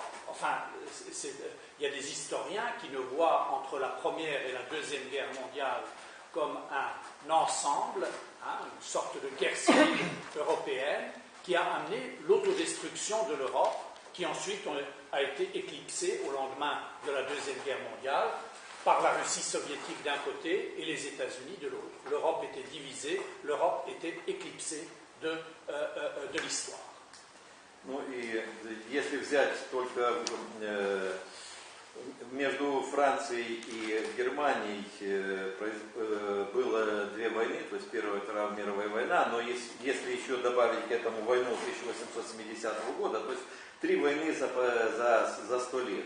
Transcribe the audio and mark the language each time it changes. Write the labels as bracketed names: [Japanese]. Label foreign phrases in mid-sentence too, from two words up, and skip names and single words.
[French] Enfin, il y a des historiens qui ne voient entre la Première et la Deuxième Guerre mondiale comme un ensemble, une sorte de guerre civile européenne qui a amené l'autodestruction de l'Europe, qui ensuite a été éclipsée au lendemain de la Deuxième Guerre mondiale par la Russie soviétique d'un côté et les États-Unis de l'autre. L'Europe était divisée, l'Europe était éclipsée de l'histoire. [Russian] Ну и если взять только между Францией и Германией было две войны, то есть Первая и Вторая мировая война, но если еще добавить к этому войну 1870 года, то есть три войны за 100 лет.